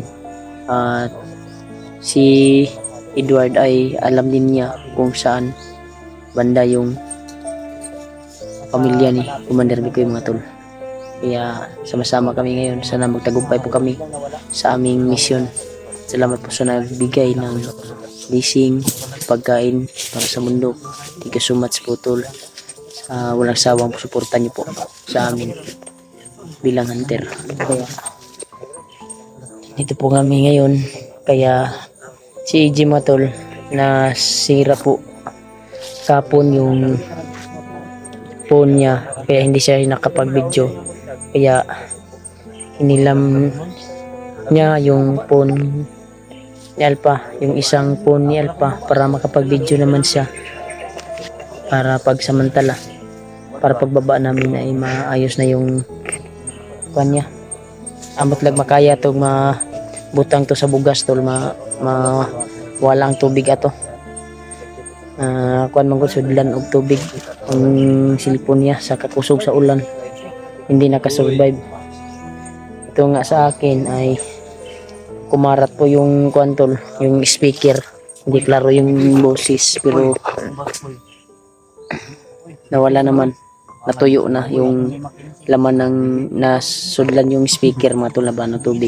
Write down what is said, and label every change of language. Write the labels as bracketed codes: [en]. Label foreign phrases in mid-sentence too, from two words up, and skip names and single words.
[tl] At si Edward ay alam din niya kung saan banda yung pamilya ni Commander Mikoy mga tol. Kaya sama-sama kami ngayon. Sana magtagumpay po kami sa aming misyon. Salamat po sa nagbigay ng blessing, pagkain para sa mundo. [en] Thank you so much po tol. [tl] Walang sawang suporta niyo po sa amin bilang hunter. Kaya dito po kami ngayon. Kaya si EJ mga tol, nasira po kapon yung phone niya, kaya hindi siya nakapag-video. Kaya hinilam niya yung phone ni Alpha, yung isang phone ni Alpha, para makapag-video naman siya, para pagsamantala, para pagbaba namin ay maayos na yung kanya. [ceb] Amot lang makaya to mabutang to sa bugas tol, walang tubig ato. Kuan man gud sudlan og tubig ang cellphone niya sa kakusog sa ulan, [tl] hindi nakasurvive. Ito nga sa akin ay kumarat po yung kuan tol, yung speaker, hindi klaro yung boses, pero nawala naman, natuyo na yung laman ng nasudlan yung speaker mga tol, laban ng tubig.